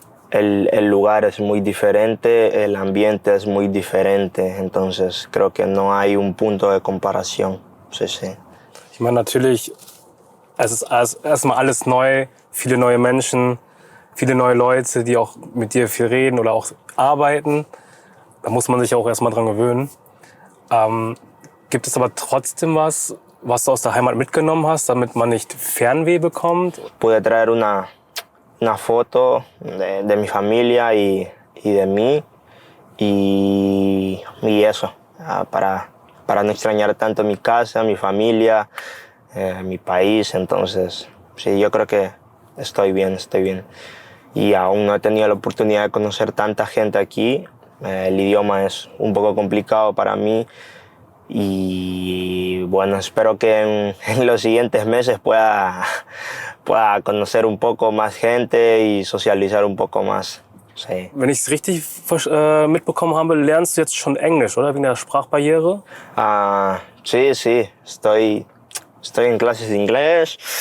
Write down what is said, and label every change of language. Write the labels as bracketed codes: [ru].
[es] El lugar es muy diferente, el ambiente es muy diferente, entonces creo que no hay un punto de comparación. Sí. [de] Ich meine, natürlich, es ist erstmal alles neu, viele neue Menschen, viele neue Leute, die auch mit dir viel reden oder auch arbeiten. Da muss man sich auch erstmal dran gewöhnen. Gibt es aber trotzdem was du aus der Heimat mitgenommen hast, damit man nicht Fernweh bekommt? [es] Pude traer una foto de mi familia y de mí y eso, para no extrañar tanto mi casa, mi familia, mi país. Entonces, sí, yo creo que estoy bien. Y aún no he tenido la oportunidad de conocer tanta gente aquí. El idioma es un poco complicado para mí. Y bueno, espero que en los siguientes meses pueda conocer un poco más gente y socializar un poco más. Sí. [de] Wenn ich es richtig mitbekommen habe, lernst du jetzt schon Englisch, oder? Wegen der Sprachbarriere? [es] Sí. Estoy en clases de inglés.